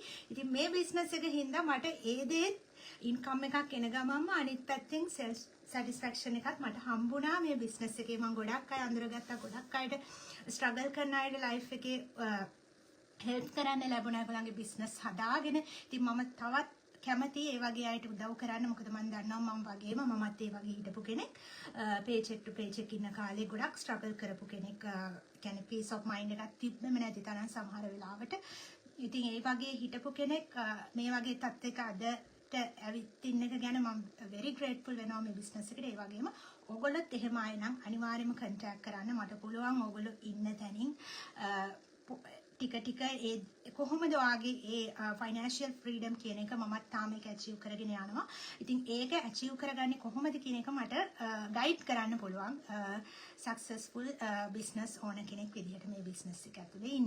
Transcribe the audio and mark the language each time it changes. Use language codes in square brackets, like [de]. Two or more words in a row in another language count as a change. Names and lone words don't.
[si] ඉතින් මේ බිස්නස් එක හින්දා මට ඒ දේ ඉන්කම් එකක් එන ගමන්ම අනිත් පැත්තෙන් [en] self satisfaction [si] එකක් මට හම්බුණා මේ බිස්නස් එකේ. මම ගොඩක් අය අඳුරගත්තා. ගොඩක් අයට struggle කරන අයට life එකේ help කරන්න ලැබුණා. ඒගොල්ලන්ගේ බිස්නස් හදාගෙන. ඉතින් මම තවත් කැමති ඒ වගේ අයට උදව් කරන්න. මොකද මම දන්නවා මම වගේම මමත් ඒ වගේ හිටපු කෙනෙක්. [en] paycheck to paycheck [si] ඉන්න කාලේ ගොඩක් struggle කරපු කෙනෙක්. කියන්නේ [en] peace of mind [si] එකක් තිබ්බෙම නැති තරම් සමහර වෙලාවට. ඉතින් ඒ වගේ හිටපු කෙනෙක් මේ වගේ තත්ත්වයක අදට ඇවිත් ඉන්න එක ගැන මම [en] very grateful [si] වෙනවා මේ business එකට. ඒ වගේම ඕගොල්ලොත් එහෙම ආය නම් අනිවාර්යයෙන්ම contact කරන්න. මට පුළුවන් ඕගොල්ලෝ ඉන්න තැනින් ටික ටික ඒ කොහොමද ඔයාගේ ඒ [en] financial freedom [si] කියන එක මමත් තාම ඒක ඇචීව් කරගෙන යනවා. ඉතින් ඒක ඇචීව් කරගන්නේ කොහොමද කියන එක මට ගයිඩ් කරන්න පුළුවන් [en] successful business owner [si] කෙනෙක් විදිහට මේ බිස්නස් එක ඇතුලේ ඉන්න.